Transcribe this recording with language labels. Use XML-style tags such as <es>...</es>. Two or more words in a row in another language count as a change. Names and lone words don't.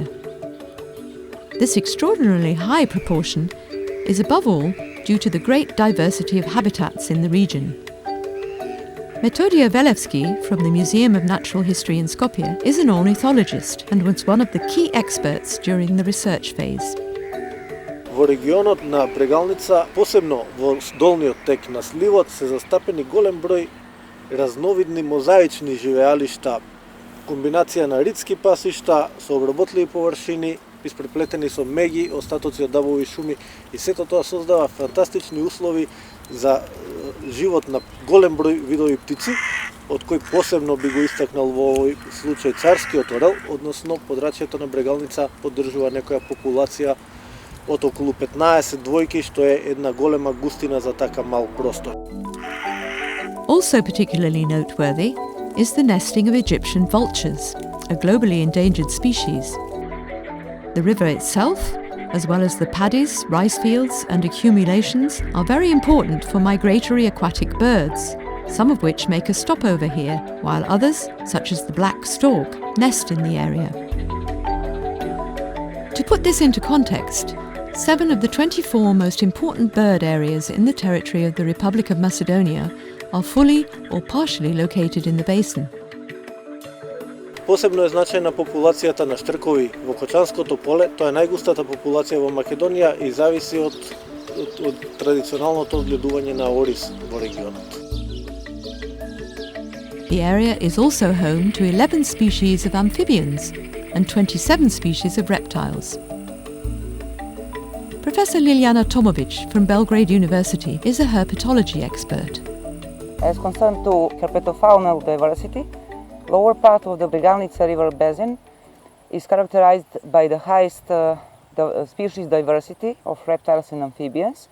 <en>This extraordinarily high proportion is above all due to the great diversity of habitats in the region. Metodia Velevski from the Museum of Natural History in Skopje is an ornithologist and was one of the key experts during the research phase.</en> <mk>Во регионот на Bregalnica, посебно во долниот тек на сливот, се застапени голем број разновидни мозаични живеалишта, комбинација на ридски пасишта со обработливи површини, испреплетени со меги, остатоци од дабови шуми, и сето тоа создава фантастични услови за живот на голем број видови птици, од кои посебно би го истакнал во овој случај царскиот орел, односно подрачјето на Bregalnica поддржува некоја популација од околу 15 двојки, што е една голема густина за така мал простор.</mk> <en>Also particularly noteworthy is the nesting of Egyptian vultures, a globally endangered species. The river itself, as well as the paddies, rice fields and accumulations, are very important for migratory aquatic birds, some of which make a stopover here, while others, such as the black stork, nest in the area. To put this into context, 7 of the 24 most important bird areas in the territory of the Republic of Macedonia are fully or partially located in the basin.</en> <mk>Посебно е значајна популацијата на штркови во Кочанското поле. Тоа е најгустата популација во Македонија и зависи од традиционалното одгледување на ориз во регионот.</mk> <en>The area is also home to 11 species of amphibians and 27 species of reptiles. Professor Liljana Tomovic from Belgrade University is a herpetology expert. As concerned to herpetofaunal diversity, lower part of the Bregalnica river basin is characterized by the highest species diversity of reptiles and amphibians.</en>